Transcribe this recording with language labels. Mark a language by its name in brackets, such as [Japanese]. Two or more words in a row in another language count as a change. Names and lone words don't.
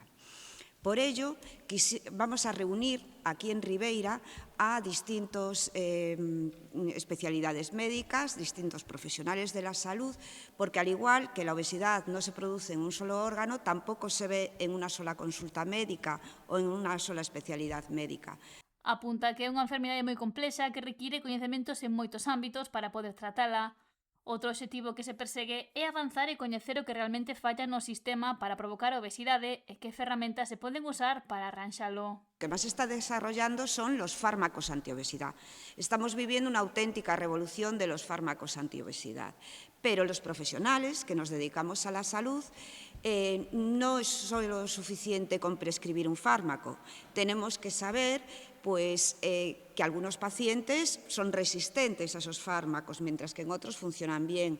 [Spanish] Por ello, vamos a reunir aquí en Ribeira a distintas especialidades médicas, distintos profesionales de la salud, porque al igual que la obesidad no se produce en un solo órgano, tampoco se ve en una sola consulta médica o en una sola especialidad médica. [Galician] Apunta que é unha enfermidade moi complexa que require coñecementos en moitos ámbitos para poder tratala. Outro obxectivo que se persegue é avanzar e coñecer o que realmente falla no sistema para provocar a obesidade e que ferramentas se poden usar para arranxalo. [Spanish] Lo que más se está desarrollando son los fármacos antiobesidad. Estamos viviendo una auténtica revolución de los fármacos antiobesidad, pero los profesionales que nos dedicamos a la salud no es solo suficiente con prescribir un fármaco. Tenemos que saber que algunos pacientes son resistentes a esos fármacos, mientras que en otros funcionan bien.